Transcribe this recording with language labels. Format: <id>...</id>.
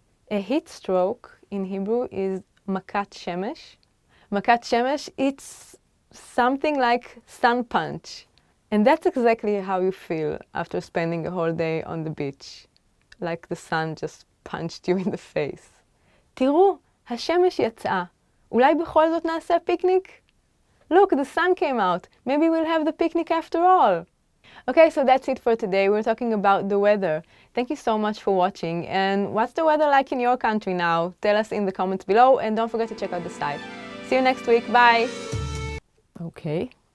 <en>A heat stroke in Hebrew is makat shemesh. Makat shemesh, it's something like sun punch. And that's exactly how you feel after spending a whole day on the beach. Like the sun just punched you in the face.</en> <he>תראו, השמש יצאה. אולי בכל זאת נעשה פיקניק?</he> <en>Look, the sun came out. Maybe we'll have the picnic after all. Okay, so that's it for today. We're talking about the weather. Thank you so much for watching. And what's the weather like in your country now? Tell us in the comments below, and don't forget to check out the site. See you next week. Bye. Okay.</en>